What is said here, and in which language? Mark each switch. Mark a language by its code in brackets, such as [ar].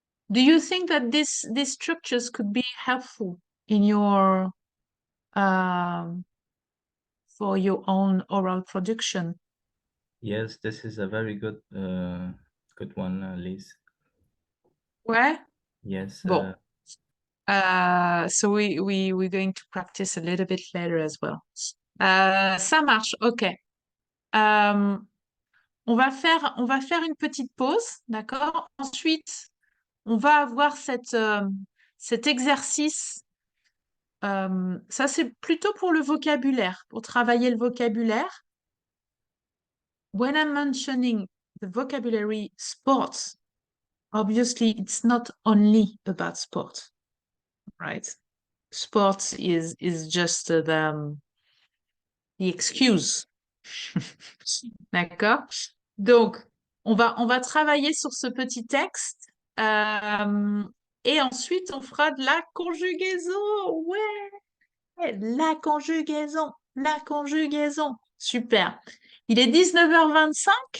[en] Do you think that these structures could be helpful in your for your own oral production? Yes, this is a very good one, Liz. [fr] Ouais. [en] Yes. [fr] Bon. [en] So we're going to practice a little bit later as well. [fr] Ça marche, ok. On va faire une petite pause, d'accord? Ensuite, on va avoir cet exercice. Ça, c'est plutôt pour le vocabulaire, pour travailler le vocabulaire. [en] When I'm mentioning the vocabulary sports, obviously it's not only about sport, right? Sports is just the excuse [fr] D'accord? Donc, on va travailler sur ce petit texte. Et ensuite, on fera de la conjugaison. Ouais, la conjugaison. La conjugaison. Super. Il est 19h25.